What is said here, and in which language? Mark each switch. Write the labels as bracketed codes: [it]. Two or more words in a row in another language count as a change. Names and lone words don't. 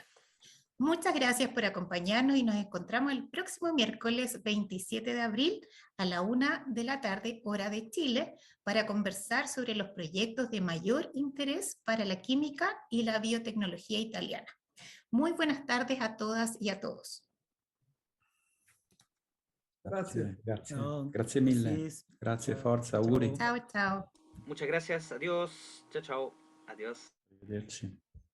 [es] Muchas gracias por acompañarnos y nos encontramos el próximo miércoles 27 de abril a la 1 de la tarde, hora de Chile, para conversar sobre los proyectos de mayor interés para la química y la biotecnología italiana. Muy buenas tardes a todas y a todos. [it] Grazie. Grazie. [es] No, [it] Grazie mille. [es] así es. [it] Grazie, forza, auguri. [es] Chao. Chao, chao. Muchas gracias. Adiós. Chao, chao. Adiós. [it] Arrivederci.